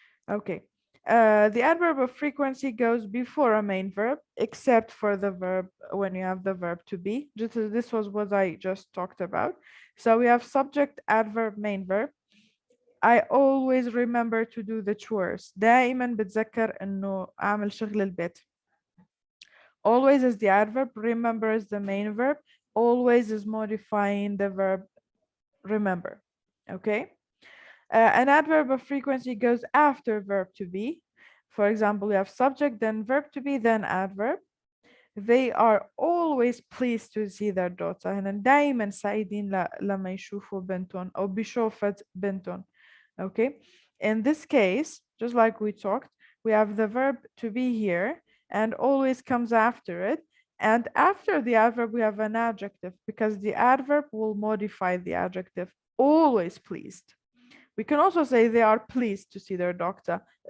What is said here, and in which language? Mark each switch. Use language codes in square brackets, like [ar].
[en] Okay. The adverb of frequency goes before a main verb, except for the verb when you have the verb to be. This was what I just talked about. So we have subject, adverb, main verb. I always remember to do the chores. [ar] دائما بتذكر إنه أعمل شغل البيت. [en] Always is the adverb, remember is the main verb, always is modifying the verb remember. Okay. An adverb of frequency goes after verb to be. For example, we have subject, then verb to be, then adverb. They are always pleased to see their daughter. [ar] هنا دائما سعيدين لما يشوفوا بنتهم أو بشوفت بنتهم. [en] Okay. In this case, just like we talked, we have the verb to be here and always comes after it. And after the adverb, we have an adjective because the adverb will modify the adjective. Always pleased. We can also say they are pleased to see their daughter.